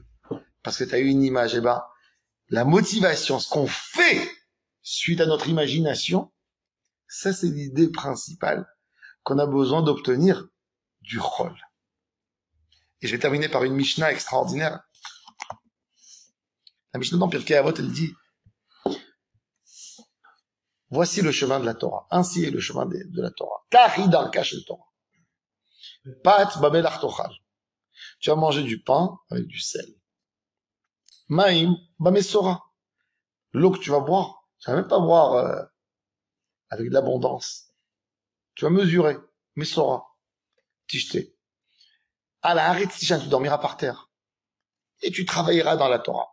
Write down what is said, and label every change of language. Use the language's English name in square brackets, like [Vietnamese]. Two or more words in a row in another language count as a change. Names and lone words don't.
[French] Parce que tu as eu une image. Eh ben, la motivation, ce qu'on fait suite à notre imagination, ça c'est l'idée principale qu'on a besoin d'obtenir du Chol. Et je vais terminer par une Mishnah extraordinaire. La Mishnah dans Pirkei Avot, elle dit, voici le chemin de la Torah. Ainsi est le chemin de la Torah. [Hebrew] כך היא דרכה של תורה פת במלח תאכל. [French] Tu vas manger du pain avec du sel. [Hebrew] מים במשורה. [French] L'eau que tu vas boire, tu vas même pas boire avec de l'abondance. Tu vas mesurer. [Hebrew] משורה תשתה. ועל הארץ תישן, [French] tu dormiras par terre. Et tu travailleras dans la Torah.